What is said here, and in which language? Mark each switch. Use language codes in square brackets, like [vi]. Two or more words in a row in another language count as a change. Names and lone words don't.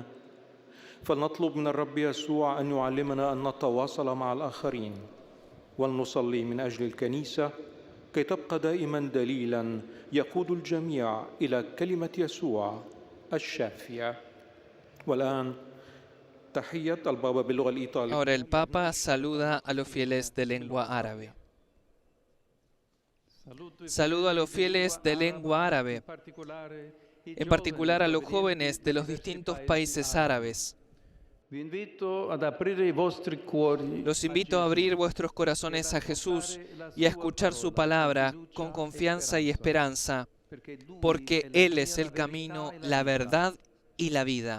[ar] فلنطلب من الرب يسوع أن يعلمنا أن نتواصل مع الآخرين، ولنصلي من أجل الكنيسة كي تبقى دائما دليلا يقود الجميع إلى كلمة يسوع الشافية. والآن تحية البابا باللغة الإيطالية. [es] Ahora el Papa saluda a los fieles de lengua árabe. Saludo a los fieles de lengua árabe, en particular a los jóvenes de los distintos países árabes. Los invito a abrir vuestros corazones a Jesús y a escuchar su palabra con confianza y esperanza, porque Él es el camino, la verdad y la vida.